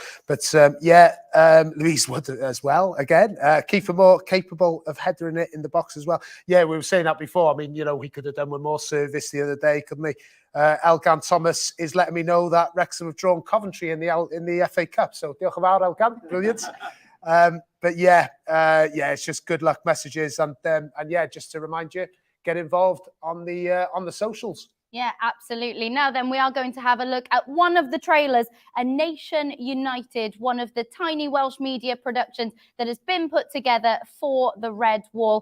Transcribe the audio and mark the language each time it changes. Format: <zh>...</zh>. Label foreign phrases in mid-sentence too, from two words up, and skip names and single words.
<en>But Louise Wood as well. Again, Kiefer Moore capable of headering it in the box as well. Yeah, we were saying that before. I mean, he could have done with more service the other day, couldn't he? Elgan Thomas is letting me know that Wrexham have drawn Coventry in the FA Cup.</en> <cy>So diolch yn fawr, Elgan,</cy> <en>brilliant. But it's just good luck messages, and just to remind you, get involved on the socials. Yeah, absolutely. Now then, we are going to have a look at one of the trailers, A Nation United, one of the tiny Welsh media productions that has been put together for the Red Wall.</en>